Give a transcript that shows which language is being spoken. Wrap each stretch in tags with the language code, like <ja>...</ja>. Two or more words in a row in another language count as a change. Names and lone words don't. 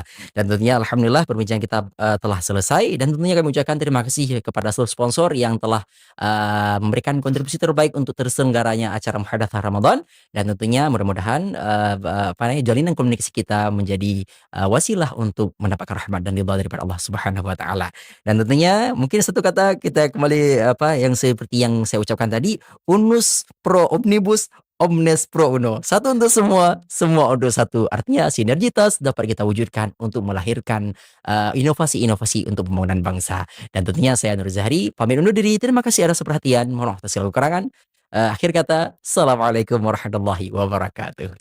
<id>Dan tentunya alhamdulillah perbincangan kita telah selesai, dan tentunya kami ucapkan terima kasih kepada seluruh sponsor yang telah memberikan kontribusi terbaik untuk terselenggaranya acara Muhadatsah Ramadan. Dan tentunya mudah-mudahan jalinan komunikasi kita menjadi wasilah untuk mendapatkan rahmat dan ridha daripada Allah</id> <ar>سبحانه وتعالى.</ar> <id>Dan tentunya mungkin satu kata kita kembali yang seperti yang saya ucapkan tadi,</id> <la>unus pro omnibus omnes pro uno.</la> <id>Satu untuk semua untuk satu. Artinya sinergitas dapat kita wujudkan untuk melahirkan inovasi-inovasi untuk pembangunan bangsa. Dan tentunya saya Nur Zahri pamit undur diri. Terima kasih atas perhatian. Mohon maaf atas segala kekurangan. Akhir kata,</id> <ar>السلام عليكم ورحمة الله وبركاته.</ar>